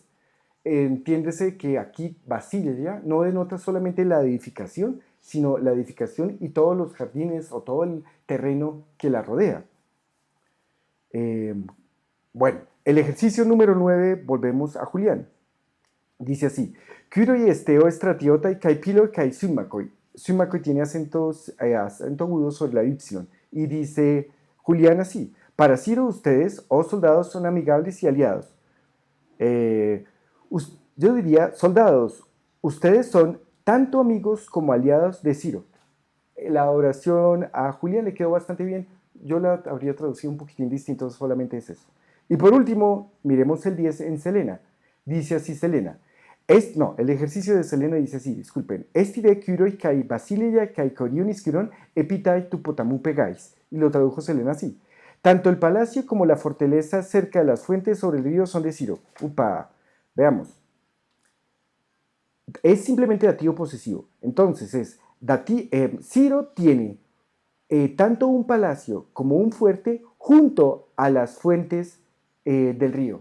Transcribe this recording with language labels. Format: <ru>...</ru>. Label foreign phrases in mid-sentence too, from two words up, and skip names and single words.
<es>Entiéndese que aquí Basilia no denota solamente la edificación, sino la edificación y todos los jardines o todo el terreno que la rodea. Bueno, el ejercicio número 9, volvemos a Julián. Dice así:</es> <el>Κύρῳ ἐστέ ὦ στρατιῶται καὶ φίλοι καὶ σύμμαχοι.</el> <es>Sumakoi tiene acento agudo sobre la Y. Y dice Julián así: para Ciro, ustedes, oh soldados, son amigables y aliados. Yo diría, soldados, ustedes son tanto amigos como aliados de Ciro. La oración a Julián le quedó bastante bien. Yo la habría traducido un poquitín distinto, solamente es eso. Y por último, miremos el 10 en Selena. Dice así Selena. El ejercicio de Selena dice así, disculpen.</es> <el>Ἔστι Κύρῳ καὶ βασίλεια καὶ χωρίον ἐχυρὸν ἐπὶ ταῖς τοῦ ποταμοῦ πηγαῖς.</el> <es>Y lo tradujo Selena así. Tanto el palacio como la fortaleza cerca de las fuentes sobre el río son de Ciro. Upa, veamos. Es simplemente dativo posesivo. Entonces es, Ciro tiene tanto un palacio como un fuerte junto a las fuentes del río.</es>